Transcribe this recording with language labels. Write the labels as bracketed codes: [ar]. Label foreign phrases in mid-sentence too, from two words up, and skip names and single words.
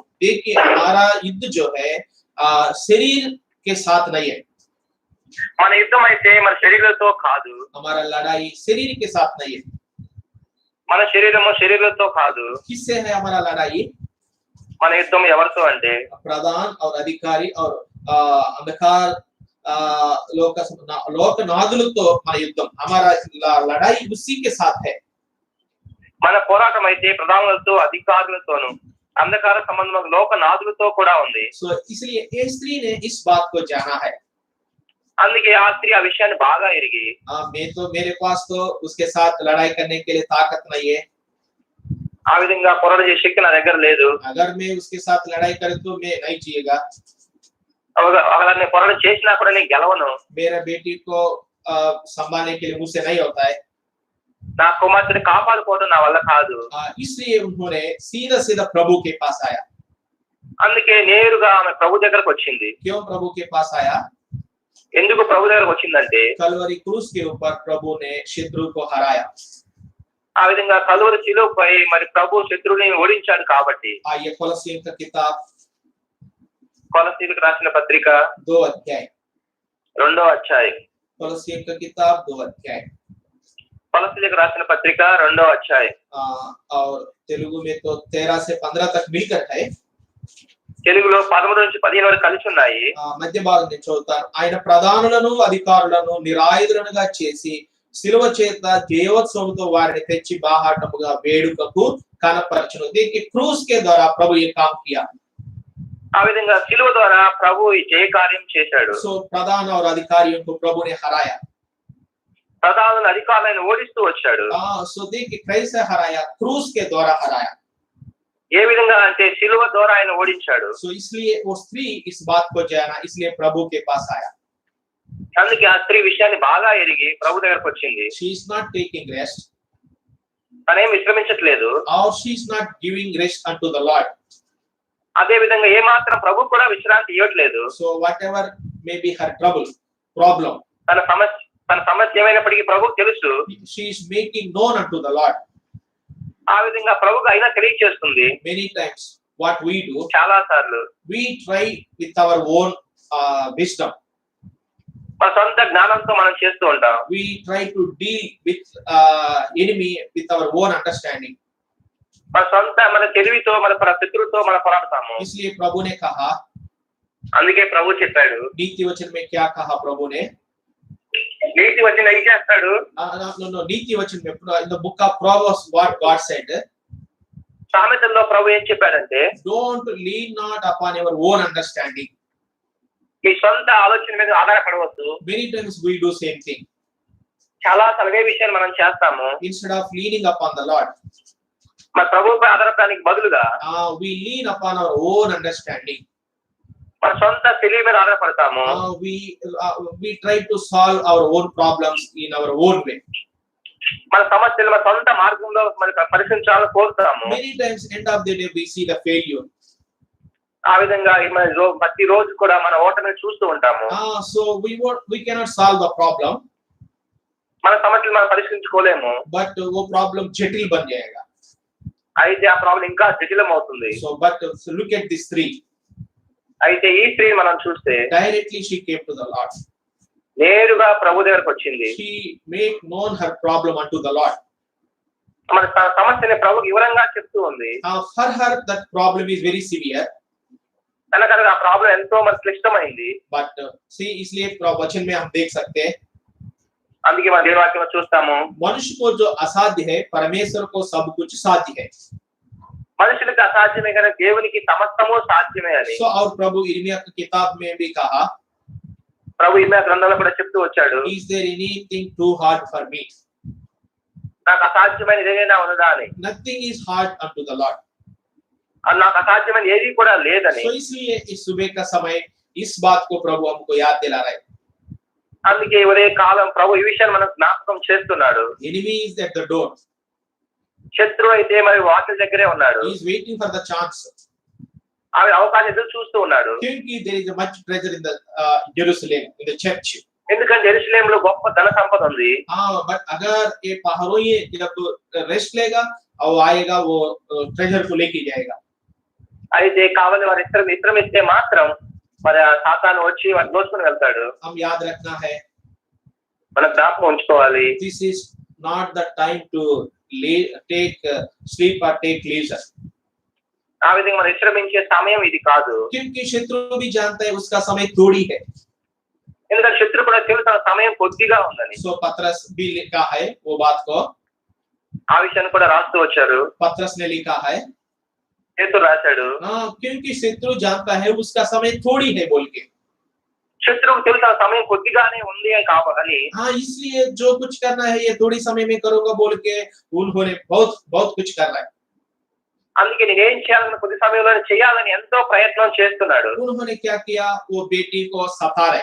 [hi] देखिए हमारा युद्ध जो है शरीर के साथ नहीं है. [te] మన యుద్ధం అయితే మన శరీరంతో కాదు. [hi] हमारा लड़ाई शरीर के साथ नहीं है. [te] మన శరీరంతో కాదు. [hi] किससे है हमारा लड़ाई? [te] మన యుద్ధం ఎవరితో అంటే [hi] प्रधान और अधिकारी और अंधकार [te] లోకనాథులతో మన యుద్ధం. [hi] हमारा लड़ाई उसी के साथ है. [te] మన పోరాటం అయితే ప్రధానులతో అధికారులతోను అంధకార సంబంధం లోకనాథులతో కూడా ఉంది. [hi] సో इसलिए ये स्त्री ने इस बात को जाना है. [te] అందుకే ఆ స్త్రీ ఆ విషయాన్ని బాగా ఎరిగి [hi] मेरे पास तो उसके साथ लड़ाई करने के लिए ताकत नहीं है. [te] ఆ విధంగా పోరాట చేసే శక్తి నా దగ్గర లేదు. [hi] अगर मैं उसके साथ लड़ाई करूं तो मैं नहीं जीएगा. [te] अगर నేను పోరాటం చేసినా కూడా నేను గెలవను. [hi] मेरा बेटी को संभालने के लिए मुझसे नहीं होता है. [te] నా కుమార్తెని కాపాడుకోవడం నా వల్ల కాదు. [hi] इसलिए उन्होंने सीधा प्रभु के पास आया. [te] అందుకే నేరుగా ఆమె ప్రభు దగ్గరకు వచ్చింది. [hi] क्यों प्रभु के पास आया? [te] ఎందుకు ప్రభు దగ్గరకు వచ్చిందంటే [hi] कलवरी क्रूस के ऊपर प्रभु ने शत्रु को हराया. [te] ఆ విధంగా కలువరి శిలువపై మరి ప్రభు శత్రువుని ఓడించాడు కాబట్టి. [hi] ये కొలస్సీయుల का किताब [te] కొలస్సీయులకు రాసిన పత్రిక [hi] 2 अध्याय [te] 2వ అధ్యాయం. [hi] కొలస్సీయుల का किताब 2 अध्याय [te] కొలస్సీయులకు రాసిన పత్రిక 2వ అధ్యాయం. [hi] और तेलुगु में तो 13 से 15 तक मिलकर है. [te] తెలుగులో 13 నుంచి 15 వరకు కలిసి ఉన్నాయి. మధ్య భాగం నేను చదువుతాను. ఆయన ప్రధానులను అధికారులను నిరాయుధులుగా చేసి శిలువ చేత దేవోత్సవంతో వారిని తెచ్చి బాహాటముగా వేడుకకు కనపరచును. దీనికి క్రూస్ [hi] के द्वारा प्रभु ये काम किया. [te] ఆ విధంగా శిలువ ద్వారా ప్రభు ఈ జయ కార్యం చేశాడు. [hi] సో ప్రధాన और अधिकारियों को प्रभु ने हराया. [te] ప్రధానులను అధికారులను ఓడిస్తూ వచ్చాడు. [hi] సో देखिए कैसे हराया? क्रूस के द्वारा हराया. [te] ఏ విధంగా అంటే శిలువ ద్వారా ఆయన ఓడించాడు. [hi] సో इसलिए वो स्त्री इस बात को जाना, इसलिए प्रभु के पास आया. [te] అందుకే ఆ స్త్రీ విషయాన్ని బాగా ఎరిగి ప్రభు దగ్గరకు వచ్చింది. [en] She is not taking rest. [te] తనేం విశ్రమించట్లేదు. [en] Or she is not giving rest unto the Lord. [te] అదే విధంగా ఏ మాత్రం ప్రభు కూడా విశ్రాంతి ఇవ్వట్లేదు. [en] So whatever may be her problem, [te] తన సమస్య ఏమైనప్పటికీ ప్రభుకు తెలుసు. [en] she is making known unto the Lord. [te] ఆ విధంగా ప్రభుకు అయినా తెలియజేస్తుంది. [en] Many times what we do, [te] చాలా సార్లు [en] we try with our own wisdom. [te] మన సొంత జ్ఞానంతో మనం చేస్తూ ఉంటాం. [en] We try to deal with enemy with our own understanding. [te] మన తెలివితో మన శత్రువుతో మనం పోరాడతాము. [hi] इसलिए प्रभु ने कहा, [te] అందుకే ప్రభు చెప్పాడు. [hi] नीति वचन में क्या कहा प्रभु ने? [te] నీతి వచనం ఏం చేస్తాడు? [en] No, [hi] नीति वचन में [en] in the book of Proverbs what God said, [te] సామెతల్లో ప్రభు ఏం చెప్పాడంటే [en] don't lean not upon your own understanding. [te] మీ సొంత ఆలోచన మీద ఆధారపడవద్దు. [en] Many times we do same thing. [te] చాలా సలవే విషయాలు మనం చేస్తాము. [en] Instead of leaning upon the Lord, [te] మన ప్రభువుపై ఆధారపడడానికి బదులుగా [en] we lean upon our own understanding. [te] మన సొంత తెలివి మీద ఆధారపడతాము. [en] We try to solve our own problems in our own way. [te] మన సమస్యలు మన సొంత మార్గంలో మనం పరిష్కరించాలని కోరుతాము. [en] Many times end of the day we see the failure. [te] ఆ విధంగా ప్రతి రోజు కూడా మన ఓటమిని చూస్తూ ఉంటాము. [en] So we cannot solve the problem. [te] మన సమస్యలు మనం పరిష్కరించుకోలేము. [hi] But वो problem जटिल बन जाएगा. [te] అయితే ఆ ప్రాబ్లం ఇంకా జటిలం అవుతుంది. [en] So look at this three. [te] అయితే ఈ స్త్రీ మనం చూస్తే [en] directly she came to the Lord. [te] నేరుగా ప్రభు దగ్గరకు వచ్చింది. [en] She make known her problem unto the Lord. [te] మన సమస్యని ప్రభుకి వివరంగా చెప్తూ ఉంది. [en] For her that problem is very severe. [te] తనకనగా ఆ ప్రాబ్లం ఎంతో మరి క్లిష్టమైంది. [en] But see [hi] इसलिए वचन में हम देख सकते हैं. [te] అందుకే మన దేవుని వాక్యంలో చూస్తాము. [hi] मनुष्य को जो असाध्य है परमेश्वर को सब कुछ साध्य है. [te] మనుషులకు అసాధ్యమే కానీ దేవునికి సమస్తము సాధ్యమే అని. [hi] So और प्रभु इर्मिया की किताब में भी कहा, [te] ప్రభు ఇర్మియా గ్రంథంలో కూడా చెప్తూ వచ్చాడు, [en] is there anything too hard for me? [te] నాకు అసాధ్యమైన ఏదైనా ఉన్నదా అని. [en] Nothing is hard unto the Lord. [te] నాకు అసాధ్యమైన ఏది కూడా లేదని. [hi] So इसलिए इस सुबह का समय इस बात को प्रभु हमको याद दिला रहा है. [te] అందుకే ఒరే కాలం ప్రభు ఈ విషయాన్ని మనకు జ్ఞాపకం చేస్తున్నాడు. [en] Enemy is at the door. [te] శత్రువు అయితే మరి వాకిలి దగ్గరే ఉన్నాడు. [en] He is waiting for the chance. [te] ఆమె అవకాశం ఎదురు చూస్తూ ఉన్నాడు. [en] Kyunki there is a much treasure in the Jerusalem, in the church. [te] ఎందుకంటే యెరూషలేములో గొప్ప ధన సంపద ఉంది. [hi] but अगर ये पहाड़ों ये जब रेस्ट लेगा और आएगा वो treasure को लेके जाएगा. [te] అయితే కావాలి వారి ఇష్టం ఇస్తే మాత్రం మరి సాతాను వచ్చి వారిని దోచుకుని వెళ్తాడు. [hi] हम याद रखना है, [te] మనం జ్ఞాపకం ఉంచుకోవాలి. [en] this is not the time to take sleep or take leisure. [te] ఆ విధంగా మనం విశ్రమించే సమయం ఇది కాదు. [hi] क्योंकि शत्रु भी जानता है उसका समय थोड़ी है. [te] ఎందుకంటే శత్రు కూడా తెలుసు సమయం కొద్దిగా ఉందని. [hi] so पतरस भी लिखा है वो बात को, [te] ఆ విషయాన్ని కూడా రాస్తూ వచ్చారు. [hi] पतरस ने लिखा है, [te] పేతురు రాశాడు. [hi] क्योंकि शत्रु जानता है उसका समय थोड़ी है बोल के. [te] శత్రువుకు తెలుసు సమయం కొద్దిగానే ఉంది అని కావాలని. [hi] इसलिए जो कुछ करना है ये थोड़ी समय में करूंगा बोल के उन्होंने बहुत कुछ कर रहा है. [te] అందుకే నేను ఏం చేయాలని కొద్ది సమయంలో చేయాలని ఎంతో ప్రయత్నం చేస్తున్నాడు. [hi] उन्होंने क्या किया, वो बेटी को सता रहे.